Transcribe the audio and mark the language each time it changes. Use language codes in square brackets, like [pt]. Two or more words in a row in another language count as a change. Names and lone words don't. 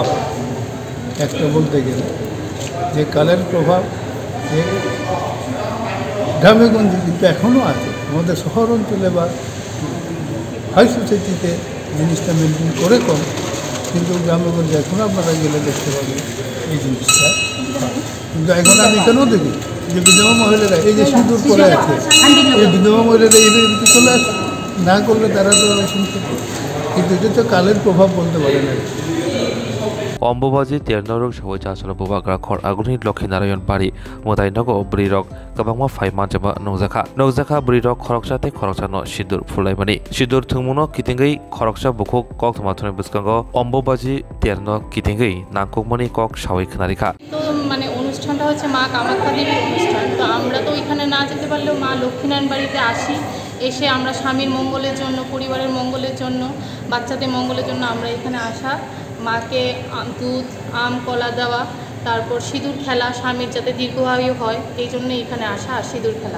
[bn] একটা বলতে গেলে যে কালের প্রভাব যে গ্রামেগঞ্জে কিন্তু এখনও আছে, আমাদের শহর অঞ্চলে বা হাই সোসাইটিতে জিনিসটা মেনটেন করে কম, কিন্তু গ্রামেগঞ্জে এখনও আপনারা গেলে দেখতে পাবেন এই জিনিসটা। কিন্তু এখন আমি এখানেও দেখি যে বিধবা মহিলারা এই যে সিঁদুর পরে আছে, এই বিধবা মহিলারা এই বিরুদ্ধে চলে আসে, না করলে তারা তো শুনতে, কিন্তু এটা তো কালের প্রভাব বলতে পারে না। [trp] Ombobazi ter noruk shawi Charsalni bagrakhor agulini Lokhi Narayan bari motai nago burirok kabangma phai manjaba nukjakha burirok khoroksa tei khoroksa no sidur phulaimani sidur thungmuno kitingei khoroksa bukhuk kok thamathoni bwskango Ombobazi ter no kitingei nangkukmani kok shawi khnarika। [bn] তো মানে অনুষ্ঠানটা হচ্ছে মা কামাখ্যা দেবীর অনুষ্ঠান। তো আমরা তো ওইখানে না যেতে পারলেও মা লক্ষ্মীনারায়ণ বাড়িতে আসি, এসে আমরা স্বামীর মঙ্গলের জন্য, পরিবারের মঙ্গলের জন্য, বাচ্চাদের মঙ্গলের জন্য আমরা এখানে আসা, মাকে দুধ, আম, কলা দেওয়া, তারপর সিঁদুর খেলা, স্বামীর যাতে দীর্ঘায়ু হয় এই জন্য এখানে আসা, আর সিঁদুর খেলা।